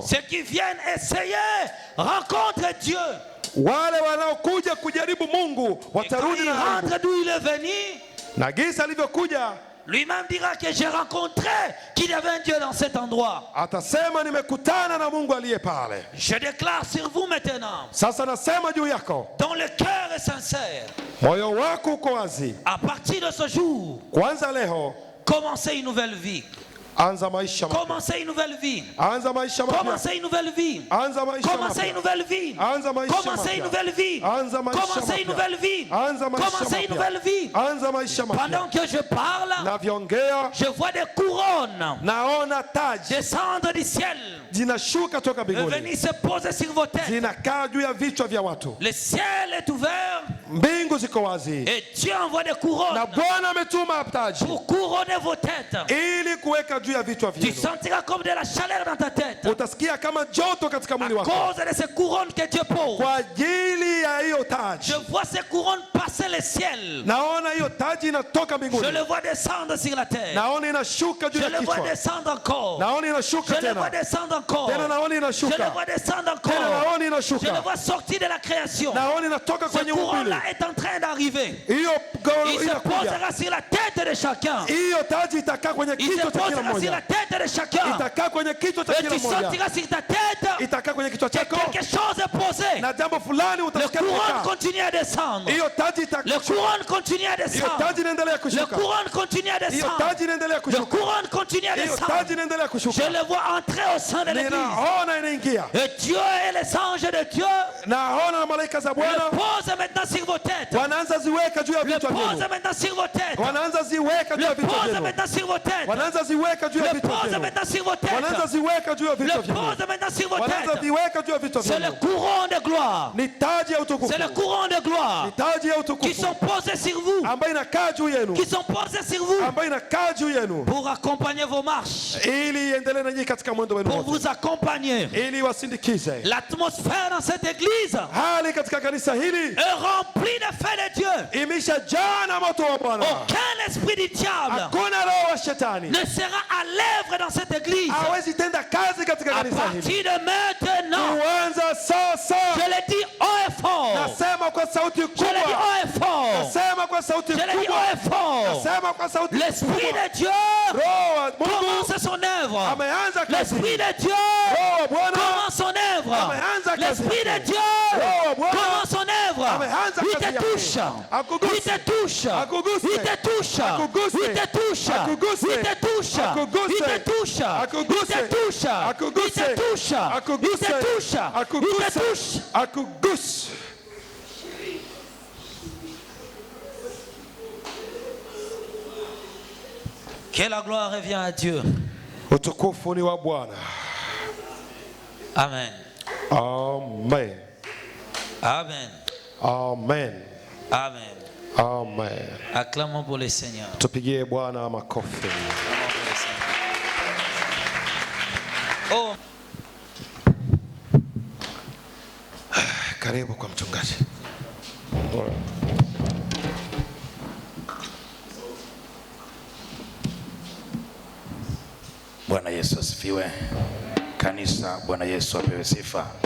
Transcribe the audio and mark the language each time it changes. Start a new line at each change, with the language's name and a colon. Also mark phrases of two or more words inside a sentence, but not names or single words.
French: Ceux qui viennent essayer, rencontrent Dieu.
Swahili: Wale wanaokuja kujaribu Mungu
French: Et quand
Swahili: watarudi
French: il
Swahili: na aibu.
French: rentre d'où il est venu,
Swahili: Na gisa alivyokuja
French: lui-même dira que j'ai rencontré qu'il y avait un Dieu dans cet endroit.
Swahili: atasema nimekutana na Mungu aliye pale.
French: Je déclare sur vous maintenant,
Swahili: Sasa nasema juu yako,
French: dont le cœur est sincère,
Swahili: moyo wako uko wazi.
French: à partir de ce jour,
Swahili: Kwanza leo
French: commencez une nouvelle vie.
Swahili: anza maisha mapya.
French: Commencez une nouvelle vie.
Swahili: Anza maisha mapya.
French: Commencez une nouvelle vie.
Swahili: Anza maisha
French: Commencez
Swahili: mapya.
French: une nouvelle vie.
Swahili: Anza maisha
French: Commencez une
Swahili: mapya.
French: nouvelle vie.
Swahili: Anza maisha
French: Commencez une
Swahili: mapya.
French: nouvelle vie.
Swahili: Anza maisha
French: Commencez une
Swahili: mapya.
French: nouvelle vie.
Swahili: Anza maisha mapya.
French: Pendant que je parle,
Swahili: Navyoongea
French: je vois des couronnes
Swahili: naona taji
French: descendre du ciel
Swahili: zinashuka toka
French: et
Swahili: mbinguni.
French: venir se poser sur vos têtes.
Swahili: Zinakaa juu ya vichwa vya watu.
French: Le ciel est ouvert
Swahili: Mbingu ziko wazi.
French: et Dieu envoie des couronnes
Swahili: Na Bwana ametuma taji
French: pour couronner vos têtes.
Swahili: ili kuweka juu ya vichwa
French: Tu
Swahili: vyenu.
French: sentiras comme de la chaleur dans ta tête
Swahili: Utasikia kama joto katika
French: à
Swahili: mwili wako.
French: cause de ces couronnes que Dieu pose.
Swahili: Kwa ajili ya hiyo taji.
French: Je vois ces couronnes passer le ciel.
Swahili: Naona hiyo taji inatoka
French: Je
Swahili: mbinguni.
French: le vois descendre sur la terre.
Swahili: Naona inashuka juu
French: Je
Swahili: ya
French: le vois
Swahili: kichwa.
French: descendre encore.
Swahili: Naona inashuka
French: Je le vois
Swahili: tena.
French: descendre encore.
Swahili: Tena naona
French: Je le
Swahili: inashuka.
French: vois descendre
Swahili: Tena
French: encore.
Swahili: naona
French: Je le
Swahili: inashuka.
French: vois sortir de la création.
Swahili: Naona inatoka
French: Ce
Swahili: kwenye umbile.
French: couronne-là est en train d'arriver.
Swahili: Hiyo
French: Il
Swahili: goro
French: se
Swahili: inakuja.
French: posera sur la tête de chacun.
Swahili: Hiyo taji itakaa kwenye
French: Il se
Swahili: kichwa cha kila
French: posera sur
Swahili: mmoja.
French: la tête de chacun.
Swahili: Itakaa kwenye kichwa cha
French: Et
Swahili: kila
French: tu
Swahili: mmoja.
French: sentiras sur ta tête
Swahili: Itakaa kwenye kichwa
French: que
Swahili: chako
French: quelque chose est posé.
Swahili: na jambo fulani
French: Le
Swahili: utasikia
French: couronne
Swahili: limekaa.
French: continue à descendre.
Swahili: Hiyo taji
French: Le
Swahili: itakushuka.
French: couronne continue à
Swahili: Hiyo
French: descendre.
Swahili: taji inaendelea
French: Le
Swahili: kushuka.
French: couronne continue à
Swahili: Hiyo
French: descendre.
Swahili: taji inaendelea
French: Le
Swahili: kushuka.
French: couronne continue à
Swahili: Hiyo
French: descendre.
Swahili: taji inaendelea
French: Je
Swahili: kushuka.
French: le vois entrer au sein de l'église.
Swahili: Ninaona inaingia.
French: Et Dieu et les anges de Dieu
Swahili: Naona na malaika za
French: le
Swahili: Bwana
French: posent maintenant sur vos têtes.
Swahili: wanaanza ziweka juu ya
French: Le
Swahili: vichwa
French: pose
Swahili: vyenu.
French: maintenant sur vos têtes.
Swahili: Wanaanza ziweka juu ya
French: Le
Swahili: vichwa
French: pose
Swahili: vyenu.
French: maintenant sur vos têtes.
Swahili: Wanaanza ziweka juu ya
French: Le
Swahili: vichwa
French: pose
Swahili: vyenu.
French: maintenant sur vos
Swahili: Wanaanza
French: têtes.
Swahili: ziweka juu ya vichwa
French: Le
Swahili: vyenu.
French: pose maintenant sur vos
Swahili: Wanaanza
French: têtes.
Swahili: ziweka juu ya vichwa
French: C'est le
Swahili: vyenu.
French: couronne de gloire.
Swahili: Ni taji ya utukufu.
French: C'est le couronne de gloire
Swahili: Ni taji ya
French: qui
Swahili: utukufu
French: sont posés sur vous.
Swahili: ambayo inakaa juu yenu.
French: Qui sont posés sur vous
Swahili: Ambayo inakaa juu yenu
French: pour accompagner vos marches.
Swahili: ili iendelee na nyinyi katika mwendo wenu
French: Pour
Swahili: wote.
French: vous accompagner.
Swahili: Ili wasindikize.
French: L'atmosphère dans cette église
Swahili: Hali katika kanisa hili
French: est remplie de feu de Dieu.
Swahili: imeshajaa na moto wa Bwana.
French: Aucun esprit du diable
Swahili: Hakuna roho wa shetani
French: ne sera à l'œuvre dans cette église.
Swahili: hawezi tenda kazi katika
French: À
Swahili: kanisa hili.
French: partir de maintenant,
Swahili: Kuanza sasa.
French: Je le dis haut et fort.
Swahili: Nasema kwa sauti
French: Je le dis
Swahili: kubwa.
French: haut et fort.
Swahili: Nasema kwa sauti
French: Je le dis
Swahili: kubwa.
French: haut et fort.
Swahili: Nasema kwa sauti
French: L'Esprit
Swahili: kubwa.
French: de Dieu
Swahili: Roho wa Mungu
French: commence son œuvre.
Swahili: ameanza kazi.
French: L'Esprit de Dieu
Swahili: Roho wa Bwana
French: commence son œuvre.
Swahili: ameanza kazi.
French: L'Esprit de Dieu
Swahili: Roho wa Bwana
French: commence son œuvre.
Swahili: ameanza
French: Il
Swahili: kazi
French: te
Swahili: yake.
French: touche.
Swahili: Akuguse.
French: Il te touche.
Swahili: Akuguse.
French: Il te touche.
Swahili: Akuguse.
French: Il te touche.
Swahili: Akuguse.
French: Il te touche.
Swahili: Akuguse.
French: Il te touche.
Swahili: Akuguse.
French: Il te touche.
Swahili: Akuguse.
French: Il te touche.
Swahili: Akuguse.
French: Il te touche.
Swahili: Akuguse.
French: Il te touche.
Swahili: Akuguse.
French: Que la gloire revient à Dieu.
Swahili: Utukufu ni wa Bwana. Amen. Amen. Amen. Amen. Amen. Amen.
French: Acclamons pour le Seigneur.
Swahili: Tupigie Bwana makofi.
French: Acclamons pour le Seigneur. Oh.
Swahili: Karibu kwa mchungaji. Bwana Yesu asifiwe. Kanisa, Bwana Yesu apewe sifa.